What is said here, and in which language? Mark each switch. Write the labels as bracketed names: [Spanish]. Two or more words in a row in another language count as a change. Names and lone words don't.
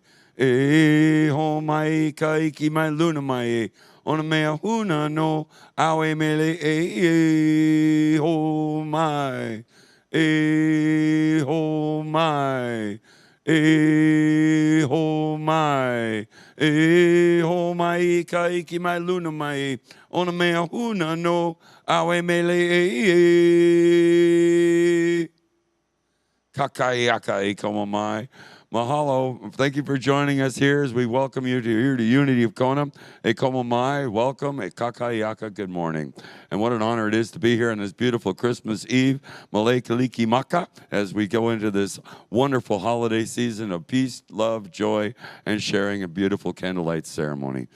[Hawaiian] E ho mai ka iki mai luna mai ona mea huna no awe mele e ho mai e ho mai e ho mai e ho mai ka iki mai luna mai ona mea huna no awe mele e Kakaiaka Ikoma Mai. Mahalo. [English] Thank you for joining us here as we welcome you to here to Unity of Kona. [Hawaiian] Ekoma Mai, [English] welcome. Kakaiaka, good morning. And what an honor it is to be here on this beautiful Christmas Eve, [Hawaiian] Malay Kaliki Maka, [English] as we go into this wonderful holiday season of peace, love, joy, and sharing a beautiful candlelight ceremony.